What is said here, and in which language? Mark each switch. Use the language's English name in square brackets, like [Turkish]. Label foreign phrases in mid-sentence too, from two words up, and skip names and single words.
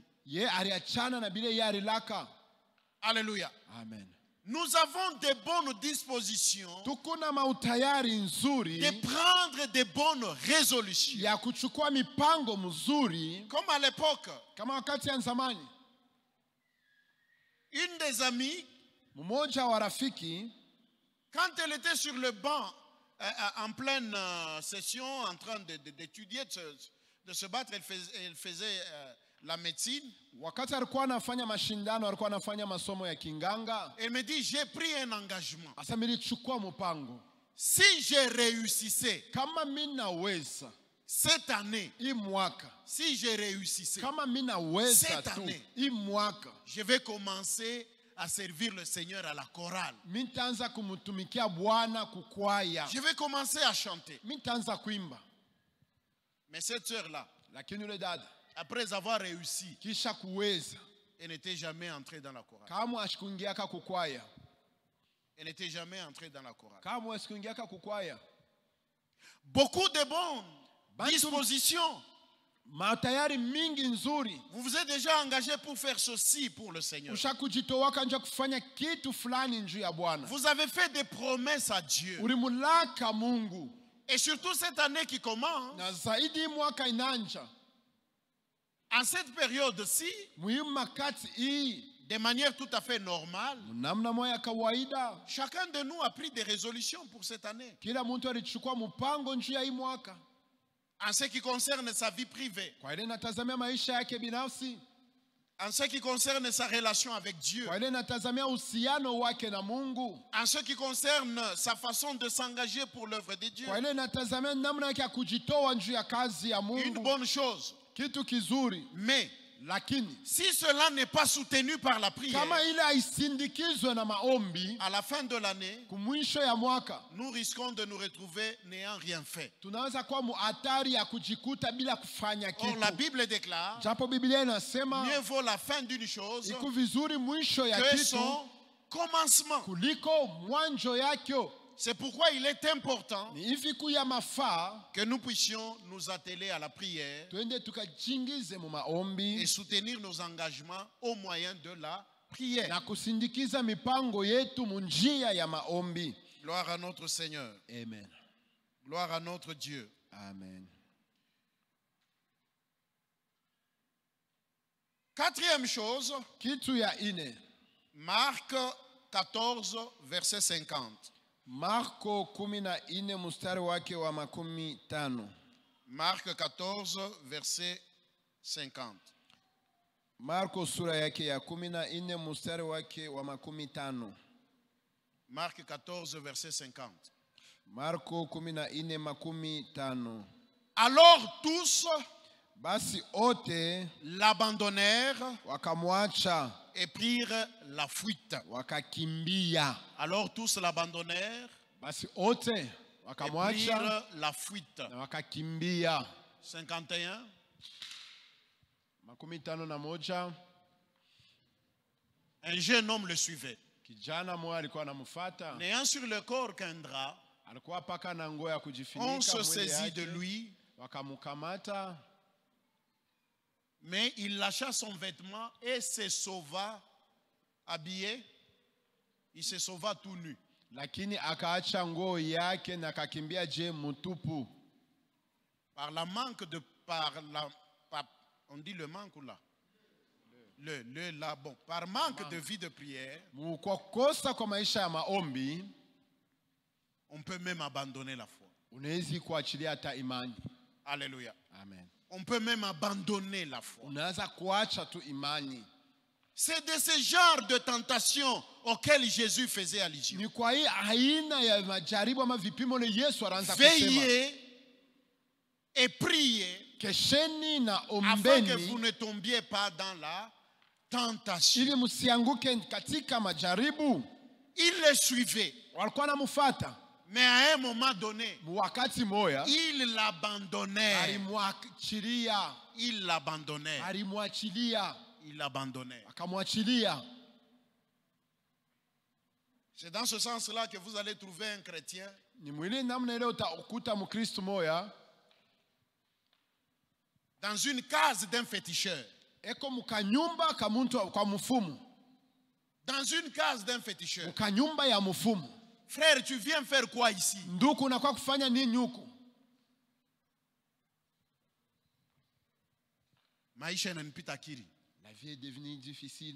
[Swahili] ye aliachana na bile ye alilaka. [French] Alléluia. Amen. Nous avons de bonnes dispositions [Swahili] Tuko na mautayari nzuri [French] de prendre de bonnes résolutions. [Swahili] ya kuchukua mipango mzuri, [French] Comme à l'époque, [Swahili] kama wakati ya zamani. [French] une des amies, [Swahili] Mmoja wa rafiki [French] quand elle était sur le banc, en pleine session, en train d'étudier, de se battre, elle faisait la médecine. [Swahili] wakati alikuwa anafanya mashindano, alikuwa anafanya masomo ya kinganga. [French] Elle me dit, j'ai pris un engagement. [Swahili] Asa nilichukua mpango, [French] Si je réussissais [Swahili] kama mimi naweza [French] cette année, [Swahili] hii mwaka, [French] si je réussissais, [Swahili] kama mimi naweza [French] Cette tu année. [Swahili] hii mwaka, [French] je vais commencer à servir le Seigneur à la chorale. [Swahili] mimi nitaanza kumtumikia Bwana kukwaya, [French] Je vais commencer à chanter. [Swahili] mimi nitaanza kuimba. [French] Mais cette sœur-là, [Swahili] Lakini yule dada [French] après avoir réussi, [Swahili] kisha kuweza, [French] elle n'était jamais entrée dans la chorale. [Swahili] kama ashikuingiaka kukwaya, [French] Elle n'était jamais entrée dans la chorale. [Swahili] kama ashikuingiaka kukwaya. [French] Beaucoup de bonnes Bantu- dispositions. [Swahili] Matayari mingi nzuri, [French] Vous vous êtes déjà engagé pour faire ceci pour le Seigneur. [Swahili] ushakujitowaka nje kufanya kitu fulani njuu ya Bwana. [French] Vous avez fait des promesses à Dieu. [Swahili] Ulimulaka Mungu, [French] Et surtout cette année qui commence, [Swahili] na zaidi hii mwaka inanja [French] en cette période-ci, [Swahili] muhimu makati hii, [French] de manière tout à fait normale, [Swahili] namna moya ya kawaida, [French] chacun de nous a pris des résolutions pour cette année. [Swahili] kila mtu alichukua mpango njuu ya hii mwaka, [French] En ce qui concerne sa vie privée, [Swahili] kwa ile natazamia maisha yake binafsi, [French] en ce qui concerne sa relation avec Dieu, [Swahili] kwa ile natazamia uhusiano wake na Mungu, [French] en ce qui concerne sa façon de s'engager pour l'œuvre de Dieu. [Swahili] kwa ile natazamia namna yake ya kujitoa njuu ya kazi ya [French] Une [Swahili] Mungu. [French] bonne chose. [Swahili] Kitu kizuri, [French] Mais [Swahili] lakini [French] si cela n'est pas soutenu par la prière, [Swahili] kama ile haisindikizwe na maombi, [French] à la fin de l'année, [Swahili] kumwisho ya mwaka [French] nous risquons de nous retrouver n'ayant rien fait. [Swahili] tunaweza kuwa muhatari ya kujikuta bila kufanya [French] Or, la [Swahili] kitu. [French] Bible déclare, [Swahili] Japo Biblia inasema [French] mieux vaut la fin d'une chose [Swahili] iko vizuri mwisho ya [French] que [Swahili] kitu [French] son commencement. [Swahili] kuliko mwanzo yakyo. [French] C'est pourquoi il est important [Swahili] Ni hivi kuya mafaa [French] que nous puissions nous atteler à la prière [Swahili] twende tukajingize mu [French] et [Swahili] maombi [French] soutenir nos engagements au moyen de la prière. [Swahili] na kusindikiza mipango yetu munjia ya maombi. [French] Gloire à notre Seigneur. Amen. Gloire à notre Dieu. Amen. Quatrième chose, [Swahili] Kitu ya ine. [French] Marc 14, verset 50. [Swahili] Marko 14 mstari wake wa 15. [French] Marc 14, verset 50. [Swahili] Marko sura yake ya 14 mstari wake wa 15. [French] Marc 14, verset 50. [Swahili] Marko 14 15. [French] Alors tous [Swahili] Basi ote [French] l'abandonnèrent [Swahili] wakamwacha [French] et prirent la fuite. [Swahili] wakakimbia. [French] Alors tous l'abandonnèrent [Swahili] Basi ote [French] et [Swahili] wakamwacha [French] prirent la fuite. [Swahili] na wakakimbia. [French] 51. [Swahili] 51. [French] Un jeune homme le suivait, [Swahili] Kijana mmoja alikuwa anamfuata, [French] n'ayant sur le corps qu'un drap. [Swahili] alikuwa paka na nguo ya [French] On [Swahili] kujifunika [French] se [Swahili] mwili [French] saisit de [Swahili] yake. [French] lui, [Swahili] Wakamkamata, [French] mais il lâcha son vêtement et se sauva habillé. Il se sauva tout nu. [Swahili] lakini akaacha nguo yake na akakimbia je mtupu. [French] Par on dit le manque ou là? Bon. Par manque de vie de prière, [Swahili] Kwa kosa kwa maisha ya maombi, [French] on peut même abandonner la foi. [Swahili] unaweza kuachilia hata imani. [French] Alléluia. Amen. On peut même abandonner la foi. [Swahili] Unaweza kuacha tu imani. [French] C'est de ce genre de tentation auquel Jésus faisait allusion. [Swahili] Ni kwa hii aina ya majaribu ama vipimo le Yesu anaanza kusema. [French] Veillez et priez [Swahili] Kesheni na [French] afin que vous [Swahili] ombeni [French] ne tombiez pas dans la tentation. [Swahili] ili msianguke katika majaribu. [French] Il le suivait, [Swahili] Walikuwa namfuata, [French] mais à un moment donné, [Swahili] wakati moya [French] il l'abandonnait. [Swahili] alimwachilia, [French] Il l'abandonnait. [Swahili] alimwachilia, [French] Il l'abandonnait. [Swahili] akamwachilia. [French] C'est dans ce sens-là que vous allez trouver un chrétien [Swahili] Ni mwili namna ile utakuta Mkristo moya [French] dans une case d'un féticheur. [Swahili] eko mukanyumba ka muntu kwa mfumu, [French] Dans une case d'un féticheur. [Swahili] mukanyumba ya mfumu. [French] Frère, tu viens faire quoi ici? [Swahili] Nduku unakuwa kufanya nini huko? Maisha inanipita akili. [French] La vie est devenue difficile.